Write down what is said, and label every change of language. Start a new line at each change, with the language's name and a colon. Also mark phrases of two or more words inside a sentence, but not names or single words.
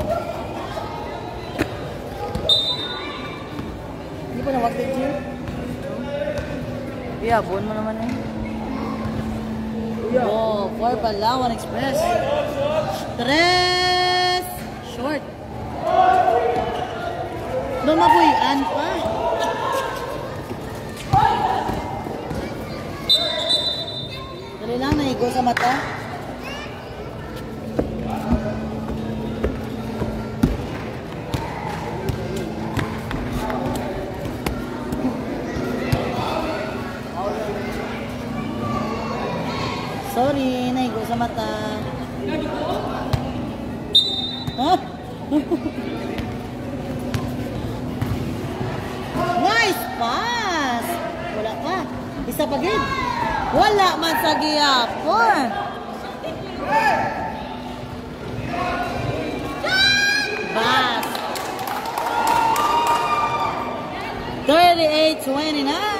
Filipino: Hindi pa nawag din, Jim? Yabon mo naman eh.
English: Oh, for Palawan Express.
Hiligaynon: 3 short. Lumabuyan pa. Dali lang, naigo sa mata. Sorry, naigo sa mata.
English: Huh? Nice pass!
Hiligaynon: Wala pa. Isa pa gid. Wala man sa giyapon.
English: Pass. 38-29.